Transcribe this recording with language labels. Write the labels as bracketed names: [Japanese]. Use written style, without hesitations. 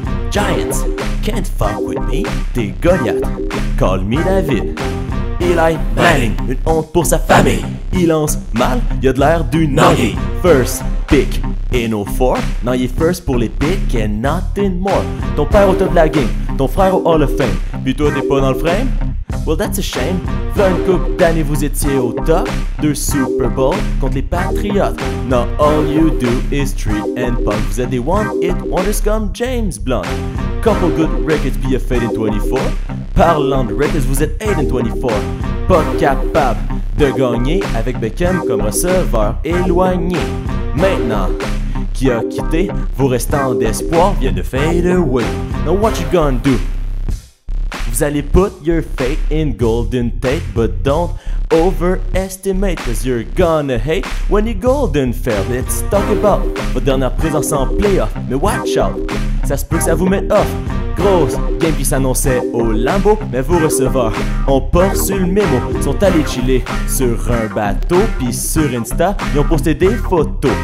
[English] Giants can't fuck with me. [French] T'es [English] Goliath, call me David. [French] Eli Manning, une honte pour sa famille. Il lance mal, il a de l'air du Nugget. [English] First pick in 04. [French] Non, il est [English] first [French] pour les [English] picks and nothing more. [French] Ton père au top de la game, ton frère au Hall of Fame. Puis toi, t'es pas dans le frame? [English] Well, that's a shame. [French] V'là une couple d'années, vous étiez au top. 2 Super Bowl contre les Patriots. [English] Now all you do is street and punk. [French] Vous êtes des [English] one-hit wonders comme James Blunt. Couple good records, be a fade in 24. [French] Parlant de records, vous êtes 8 in 24. Pas capable de gagner avec Beckham comme receveur éloigné. Maintenant, qui a quitté, vos restants d'espoir viennent de fade away. [English] Now what you gonna do? [French] Vous allez [English] put your faith in Golden Tate, but don't overestimate, cause you're gonna hate when you golden fail. Let's talk about [French] votre dernière présence en playoff, mais [English] watch out, [French] ça se peut que ça vous mette off. Grosse game qui s'annonçait au Lambeau, mais vos receveurs ont pas reçu le mémo. Sont allés chiller sur un bateau, puis sur Insta, ils ont posté des photos.